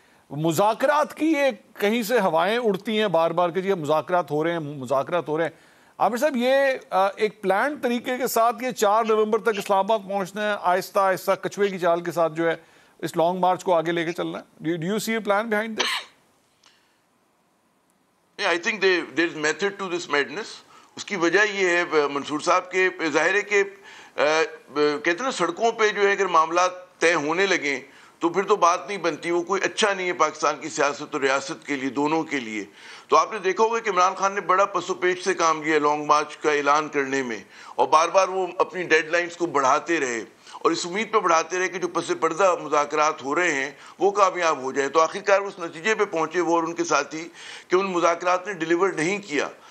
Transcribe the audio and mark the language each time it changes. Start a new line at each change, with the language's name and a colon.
Urdu: مذاکرات کی یہ کہیں سے ہوائیں اڑتی ہیں بار بار کہ جی مذاکرات ہو رہے ہیں. عامر صاحب یہ ایک پلان طریقے کے ساتھ یہ 4 نومبر تک اسلام آباد پہنچنا ہے، آہستہ آہستہ کچھوے کی چال کے ساتھ جو ہے اس لانگ مارچ کو آگے لے کے چلنا ہے.
English: Do you see a plan behind this? I think there is method to this madness.
Urdu: اس کی وجہ یہ ہے منصور صاحب کے ظاہر ہے کہ کہتے ہیں نا سڑکوں پہ جو ہے اگر معاملات طے ہونے لگیں تو پھر تو بات نہیں بنتی، وہ کوئی اچھا نہیں ہے پاکستان کی سیاست اور ریاست کے لیے، دونوں کے لیے. تو آپ نے دیکھا ہوگا کہ عمران خان نے بڑا پس و پیش سے کام کیا لانگ مارچ کا اعلان کرنے میں، اور بار بار وہ اپنی ڈیڈ لائنز کو بڑھاتے رہے اور اس امید پہ بڑھاتے رہے کہ جو پس پردہ مذاکرات ہو رہے ہیں وہ کامیاب ہو جائے. تو آخرکار اس نتیجے پہ پہنچے وہ اور ان کے ساتھی کہ ان مذاکرات نے ڈیلیور نہیں کیا.